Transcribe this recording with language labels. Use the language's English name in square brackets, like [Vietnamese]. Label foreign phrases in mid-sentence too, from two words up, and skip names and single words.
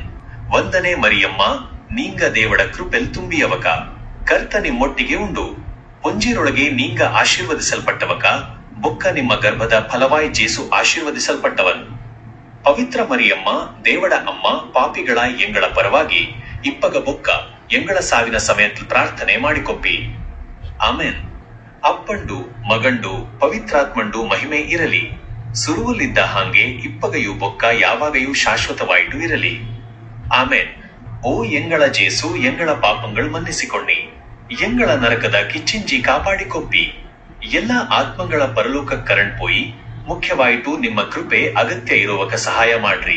[Tulu] ವಂದನೆ ಮರಿಯಮ್ಮ ನೀಂಗ ದೇವಡ ಕೃಪೆಲ್ ತುಂಬಿಯವಕ, ಕರ್ತ ನಿಮ್ಮೊಟ್ಟಿಗೆ ಉಂಡು, ಪೊಂಜಿರೊಳಗೆ ನೀಂಗ ಆಶೀರ್ವದಿಸಲ್ಪಟ್ಟವಕ, ಬೊಕ್ಕ ನಿಮ್ಮ ಗರ್ಭದ ಫಲವಾಯಿ ಜೇಸು ಆಶೀರ್ವದಿಸಲ್ಪಟ್ಟವನ್. ಪವಿತ್ರ ಮರಿಯಮ್ಮ ದೇವಡ ಅಮ್ಮ ಪಾಪಿಗಳ ಎಂಗಳ ಪರವಾಗಿ ಇಪ್ಪಗ ಬೊಕ್ಕ ಎಂಗಳ ಸಾವಿನ ಸಮಯத்தில் ಪ್ರಾರ್ಥನೆ ಮಾಡಿಕೊಪ್ಪಿ. ಆಮೆನ್. ಅಪ್ಪಂಡು ಮಗಂಡು ಪವಿತ್ರಾತ್ಮಂಡು ಮಹಿಮೆ ಇರಲಿ. ಸುರುವಲ್ಲಿದ್ದ ಹಾಗೆ ಇಪ್ಪಗೆಯು ಬೊಕ್ಕ ಯಾವಾಗೆಯೂ ಶಾಶ್ವತವಾಯಿತು ಇರಲಿ. ಆಮೇನ್. ಓ ಎಂಗಳ ಜೇಸು ಎಂಗಳ ಪಾಪಗಳು ಮನ್ನಿಸಿಕೊಂಡಿ, ಎಂಗಳ ನರಕದ ಕಿಚ್ಚಿಂಜಿ ಕಾಪಾಡಿಕೊಪ್ಪಿ, ಎಲ್ಲ ಆತ್ಮಗಳ ಪರಲೋಕ ಕರಣ್ ಪೋಯಿ ಮುಖ್ಯವಾಯಿತು ನಿಮ್ಮ ಕೃಪೆ ಅಗತ್ಯ ಇರುವಕ ಸಹಾಯ ಮಾಡ್ರಿ.